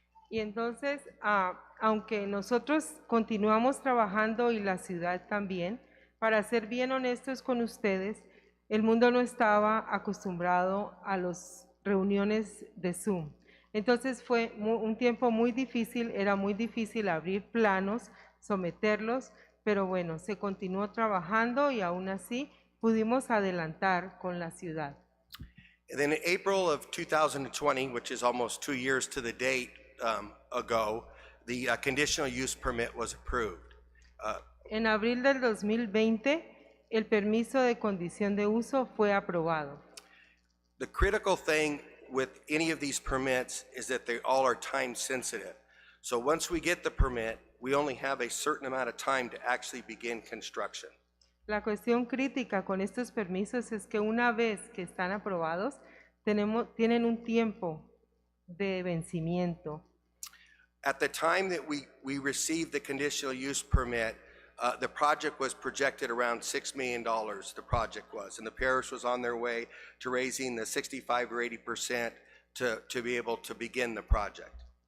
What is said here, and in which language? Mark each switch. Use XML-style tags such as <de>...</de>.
<es>Y entonces, aunque nosotros continuamos trabajando y la ciudad también, para ser bien honestos con ustedes, el mundo no estaba acostumbrado a las reuniones de Zoom. Entonces fue un tiempo muy difícil, era muy difícil abrir planos, someterlos, pero bueno, se continuó trabajando y aún así pudimos adelantar con la ciudad.</es> <en>And then in April of 2020, which is almost 2 years to the date ago, the conditional use permit was approved.</en> <es>En abril del 2020, el permiso de condición de uso fue aprobado.</es> <en>The critical thing with any of these permits is that they all are time sensitive. So once we get the permit, we only have a certain amount of time to actually begin construction.</en> <es>La cuestión crítica con estos permisos es que una vez que están aprobados, tienen un tiempo de vencimiento.</es> <en>At the time that we received the conditional use permit, the project was projected around $6 million, the project was, and the parish was on their way to raising the 65 or 80% to be able to begin the project.</en>